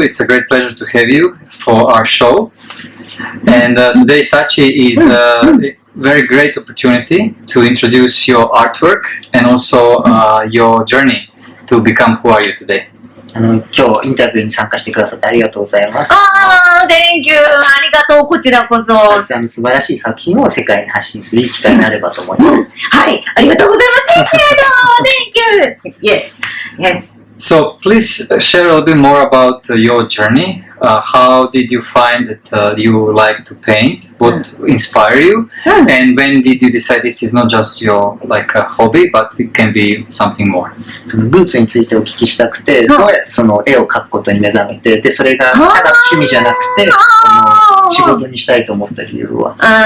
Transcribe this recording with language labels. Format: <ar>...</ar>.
<en>It's a great pleasure to have you for our show. And today Sachi is a very great opportunity to introduce your artwork and also your journey to become who are you today.</en> <ja>今日インタビューに参加してくださってありがとうございます。</ja> <en>Thank you.</en> <ja>ありがとう。こちらこそ。サチさんの素晴らしい作品を世界に発信する機会になればと思います。はい、ありがとうございます。</ja> <en>Thank you. Yes. Yes. So please share a little bit more about your journey. How did you find that you like to paint? What inspired you? And when did you decide this is not just your like a hobby, but it can be something more?</en> <ja>そのルーツについてお聞きしたくて、どうやってその絵を描くことに目覚めて、でそれがただ趣味じゃなくて、仕事にしたいと思った理由は？</ja>